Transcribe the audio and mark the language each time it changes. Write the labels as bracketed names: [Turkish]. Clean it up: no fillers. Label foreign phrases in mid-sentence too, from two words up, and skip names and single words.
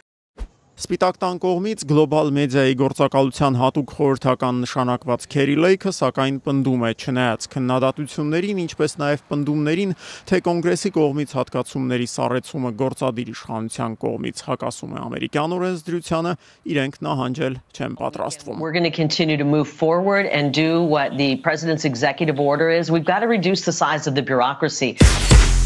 [Armenian] Սպիտակ տան կողմից գլոբալ մեդիայի գործակալության հատուկ խորհրդական նշանակված Քերի Լեյքը սակայն պնդում է, չնայած քննադատություններին, ինչպես նաև պնդումներին, թե կոնգրեսի կողմից հատկացումների սառեցումը գործադիր իշխանության կողմից հակասում է ամերիկյան օրենսդրությանը, իրենք նահանջել չեն պատրաստվում։ [English] We're going to continue to move forward and do what the president's executive order is. We've got to reduce the size of the bureaucracy.